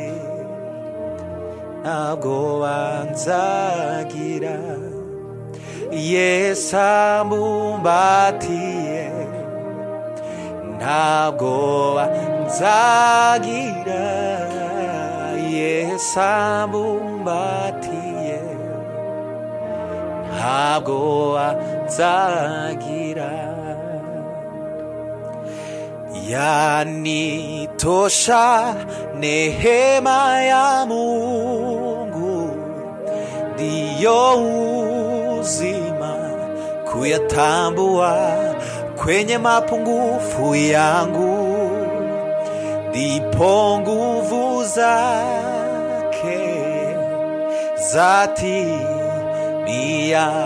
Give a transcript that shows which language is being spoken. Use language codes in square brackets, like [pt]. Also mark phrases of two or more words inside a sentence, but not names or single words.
[rw] ntabwo nzagira Yesu ambumbatiye ntabwo nzagira Yesu ambumbatiye ntabwo nzagira [sw] yanitosha neema ya Mungu ndiyo uzima kuyatambua kwenye mapungufu yangu ndipo nguvu zake zatimia